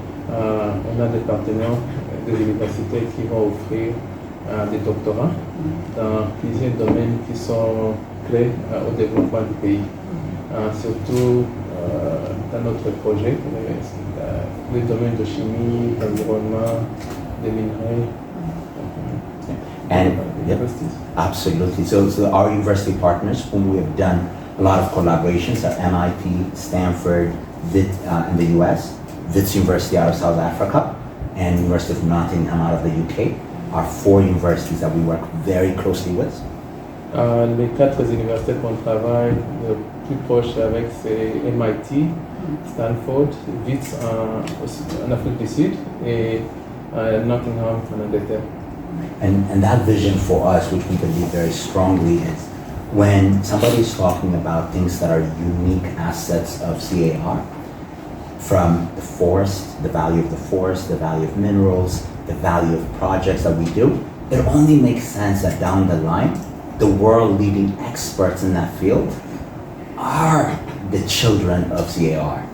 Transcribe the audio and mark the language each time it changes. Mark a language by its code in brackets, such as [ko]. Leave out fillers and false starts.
[fr] On a des partenaires des universités qui vont offrir des doctorats dans plusieurs domaines qui sont clés au développement du pays. Surtout dans notre projet, les domaines de chimie, d'environnement, de minerais. [en] And yep, absolutely. So our university partners, whom we have done a lot of collaborations at MIT, Stanford, in the US, Wits University out of South Africa, and University of Nottingham out of the UK, are 4 universities that we work very closely with. [fr] Les 4 universités qu'on travaille le plus proche avec, c'est MIT, Stanford, Wits en Afrique du Sud et Nottingham en Angleterre. [en] And that vision for us, which we believe very strongly, is when somebody is talking about things that are unique assets of CAR, from the forest, the value of the forest, the value of minerals, the value of projects that we do, it only makes sense that down the line, the world leading experts in that field are the children of CAR.